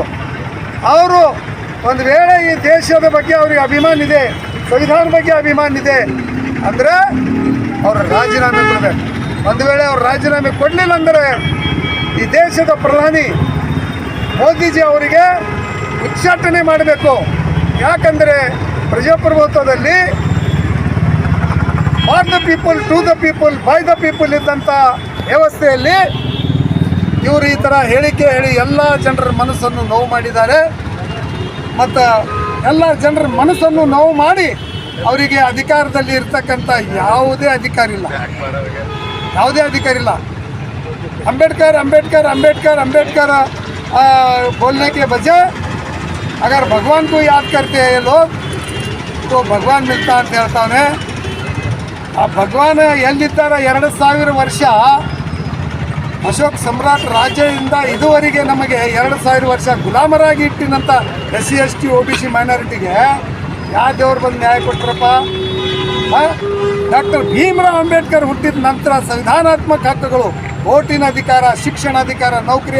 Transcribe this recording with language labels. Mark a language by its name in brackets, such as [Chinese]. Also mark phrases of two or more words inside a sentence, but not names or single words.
[Kannada] ಅವರು ಒಂದು ವೇಳೆ ಈ ದೇಶದ ಬಗ್ಗೆ ಅವರಿಗೆ ಅಭಿಮಾನ ಇದೆ, ಸಂವಿಧಾನ ಬಗ್ಗೆ ಅಭಿಮಾನ ಇದೆ ಅಂದರೆ ಅವರು ರಾಜೀನಾಮೆ ಕೊಡಬೇಕು. ಒಂದು ವೇಳೆ ಅವರು ರಾಜೀನಾಮೆ ಕೊಡಲಿಲ್ಲ ಅಂದರೆ ಈ ದೇಶದ ಪ್ರಧಾನಿ ಮೋದಿಜಿ ಅವರಿಗೆ ಉಚ್ಚಾಟನೆ ಮಾಡಬೇಕು. ಯಾಕಂದರೆ ಪ್ರಜಾಪ್ರಭುತ್ವದಲ್ಲಿ [English] for the people, to the people, by the people, [Kannada] ಬೈ ದ ಪೀಪಲ್ ಇದ್ದಂಥ ವ್ಯವಸ್ಥೆಯಲ್ಲಿ ಇವರು ಈ ಥರ ಹೇಳಿಕೆ ಹೇಳಿ ಎಲ್ಲ ಜನರ ಮನಸ್ಸನ್ನು ನೋವು ಮಾಡಿದ್ದಾರೆ. ಮತ್ತು ಎಲ್ಲ ಜನರ ಮನಸ್ಸನ್ನು ನೋವು ಮಾಡಿ ಅವರಿಗೆ ಅಧಿಕಾರದಲ್ಲಿ ಇರ್ತಕ್ಕಂಥ ಯಾವುದೇ ಅಧಿಕಾರ ಇಲ್ಲ. [Hindi] अंबेडकर अंबेडकर अंबेडकर अंबेडकर बोलने के बजाय अगर भगवान को याद करते हैं ये लोग तो भगवान मिलता [Kannada] ಅಂತ ಹೇಳ್ತಾನೆ. ಆ ಭಗವಾನ್ ಎಲ್ಲಿದ್ದಾರೆ? 2000 ವರ್ಷ ಅಶೋಕ್ ಸಮ್ರಾಟ್ ರಾಜ್ಯದಿಂದ ಇದುವರೆಗೆ ನಮಗೆ 2000 ವರ್ಷ ಗುಲಾಮರಾಗಿ ಇಟ್ಟಿನಂಥ SC ST OBC ಮೈನಾರಿಟಿಗೆ ಯಾವ ದೇವರು ಬಂದು ನ್ಯಾಯ ಕೊಟ್ಟರಪ್ಪ? ಡಾಕ್ಟರ್ ಭೀಮರಾವ್ ಅಂಬೇಡ್ಕರ್ ಹುಟ್ಟಿದ ನಂತರ ಸಂವಿಧಾನಾತ್ಮಕ ಹಕ್ಕುಗಳು, ವೋಟಿನ ಅಧಿಕಾರ, ಶಿಕ್ಷಣಾಧಿಕಾರ, ನೌಕರಿ